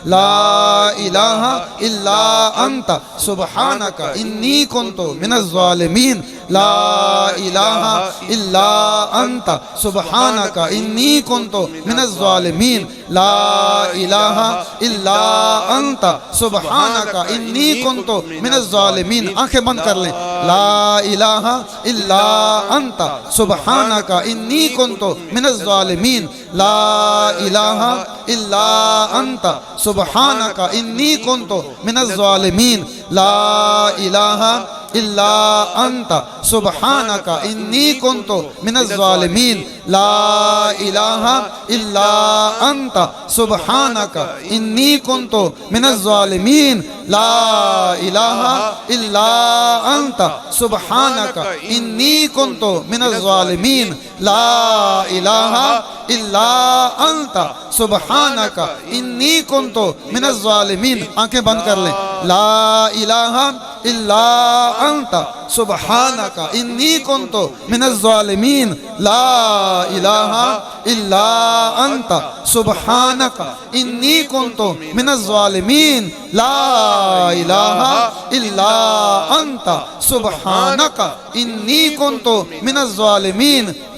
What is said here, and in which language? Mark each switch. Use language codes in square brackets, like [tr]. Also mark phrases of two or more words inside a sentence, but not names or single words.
[ar] لا الہ الا انت سبحانک انی کنت من الظالمین. لا الہ الا انت سبحانک انی کنت من الظالمین. لا الہ الا انت سبحانک انی کنت من الظالمین. [ur] آنکھیں بند کر لیں. [ar] لا الہ الا انت سبحانک انی کنت من الظالمین. لا الہ الا انت سبحانک انی کنت من الظالمین. لا الہ الا انت سبحانک انی کنت من الظالمین. لا الہ الا انت سبحانک انی کنت من الظالمین. لا الہ الا انت سبحانک انی کنت من الظالمین. لا الہ الا انت سبحانک انی کنت من الظالمین. [ur] آنکھیں بند کر لیں. [ar] لا الہ الا انت سبحانک انی کنت من الظالمین. لا الہ الا انت سبحانک انی کنت من الظالمین. لا الہ الا انت سبحانک انی کنت من الظالمین.